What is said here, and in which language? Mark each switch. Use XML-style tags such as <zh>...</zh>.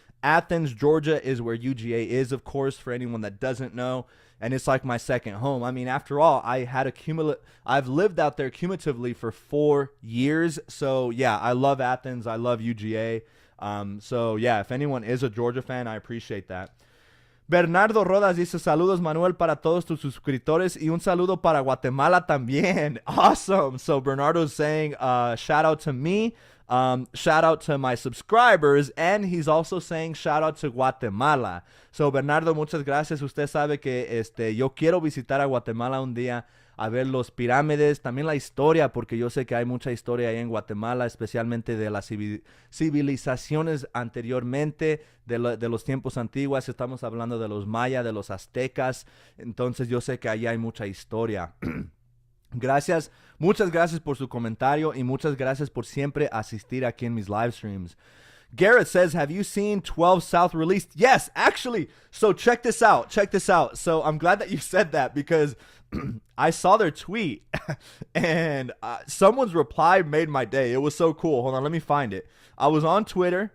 <en>Athens, Georgia is where UGA is, of course, for anyone that doesn't know. And it's like my second home. I mean, after all, I've lived out there cumulatively for 4 years. So, yeah, I love Athens. I love UGA. So, yeah, if anyone is a Georgia fan, I appreciate that.</en> <es>Bernardo Rodas dice, saludos, Manuel, para todos tus suscriptores y un saludo para Guatemala también.</es> <en>Awesome. So, Bernardo's saying, shout out to me. Shout out to my subscribers, and he's also saying shout out to Guatemala.</en> <es>So Bernardo, muchas gracias. Usted sabe que yo quiero visitar a Guatemala un día a ver los pirámides, también la historia, porque yo sé que hay mucha historia ahí en Guatemala, especialmente de las civilizaciones anteriormente, de los tiempos antiguos. Estamos hablando de los mayas, de los aztecas, entonces yo sé que ahí hay mucha historia. Gracias, muchas gracias por su comentario y muchas gracias por siempre asistir aquí en mis live streams.</es> <en>Garrett says, have you seen 12 South released? Yes, actually. So check this out. So I'm glad that you said that because I saw their tweet and someone's reply made my day. It was so cool. Hold on, let me find it. I was on Twitter.</en>